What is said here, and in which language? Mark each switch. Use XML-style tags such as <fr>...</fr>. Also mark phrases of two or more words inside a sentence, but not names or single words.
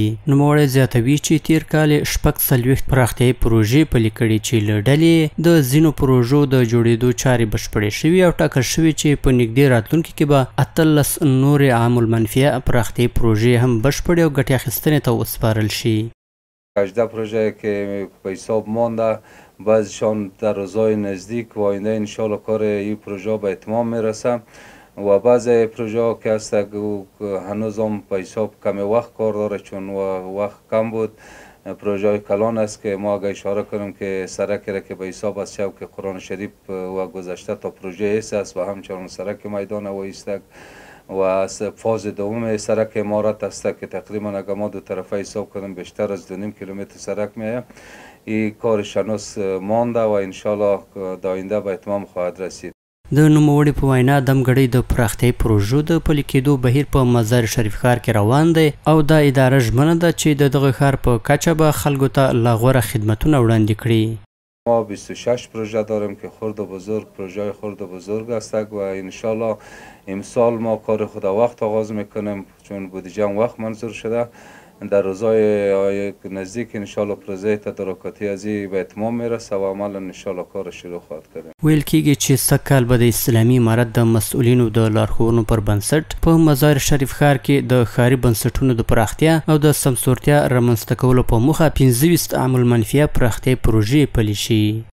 <ps>نوموړی زیاتوي چې تیر کال یې 46 پراختیايي پروژې پلي کړي چې له ډلې د ځینو پروژو د جوړېدو چارې بشپړې شوي او ټاکل شوي چې په نږدې راتلونکي کې به 18 نورې عام المنفعه پراختیايي پروژې هم بشپړې او ګټې اخیستنې ته وسپارل شي.</ps> <fa>18 پروژه که به حساب مانده، بعضیشان در روزهای نزدیک و آینده انشالله کار این پروژه به اتمام میرسه و بعضی پروژه که هست هنوز هم به حساب کمی وقت کار داره چون وقت کم بود. پروژه کلان است که ما اگه اشاره کنیم که سرکی را که به حساب از شوک قرآن شریف و گذشته تا پروژه ایست است و همچنان سرک میدان و ایستک و از فاز دوم سرک امارت است که تقریبا اگر ما دو طرفه حساب کنیم بیشتر از 2.5 کیلومتر سرک میه. این کارش هنوز مانده و انشالله در آینده به اتمام خواهد رسید.</fa> <ps>د نوموړي په وینا دمګړۍ د پراختیايي پروژو د پلي کېدو بهیر په مزار شریف ښار کې روان دی او دا اداره ژمنه ده چې د دغه ښار په کچه به خلکو ته لا غوره خدمتونه وړاندې کړي.</ps> <fa>ما 26 پروژه داریم که خرد و بزرگ پروژه خرد و بزرگ است و انشالله امسال ما کار خود وقت آغاز میکنیم چون بودجه وقت منظور شده. در روزهای نزدیک انشالله پروژه تدارکاتی از این به اتمام میرسه و عملا انشالله کار شروع خواهد کردیم.</fa> <ps>ویل کېږي چې سږ کال به د اسلامي امارت د مسؤلینو د لارښوونو پر بنسټ په مزار شریف ښار کې د ښاري بنسټونو د پراختیا او د سمسورتیا رامنځته کولو په موخه 25 عام المنفعه پراختیايي پروژې پلي شي.</ps>